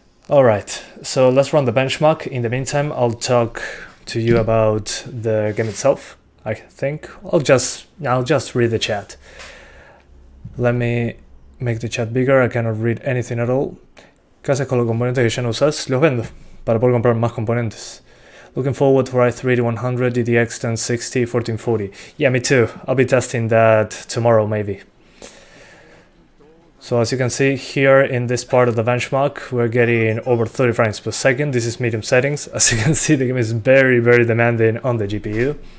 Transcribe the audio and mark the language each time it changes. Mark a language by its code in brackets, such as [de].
[en] Alright, so let's run the benchmark. In the meantime, I'll talk to you about the game itself. I think I'll just read the chat. Let me make the chat bigger. I cannot read anything at all. [es] ¿Qué haces con los componentes que ya no usas? Los vendo para poder comprar más componentes. [en] Looking forward for i3 8100, DDX 1060, 1440. Yeah, me too. I'll be testing that tomorrow maybe. So as you can see here in this part of the benchmark, we're getting over 30 frames per second. This is medium settings. As you can see, the game is very, very demanding on the GPU.